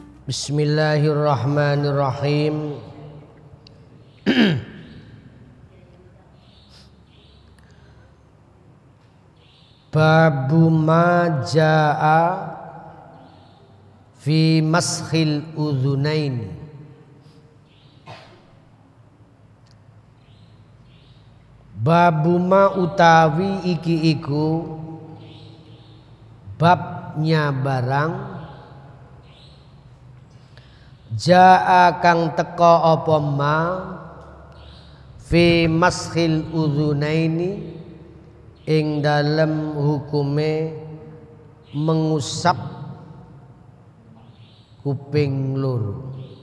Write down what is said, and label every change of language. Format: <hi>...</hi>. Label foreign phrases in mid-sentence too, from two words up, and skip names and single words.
<ar>بِسْمِ اللهِ الرَّحْمَٰنِ الرَّحِيمِ بَابُ مَا جَاءَ فِي مَسْحِ الْأُذُنَيْنِ. بَابُ مَا</ar> <jv>utawi iki iku babnya barang jaa kang teka apa ma</jv> <ar>فِي مَسْحِ الْأُذُنَيْنِ</ar> <jv>ing dalem hukume mengusap kuping loro.</jv>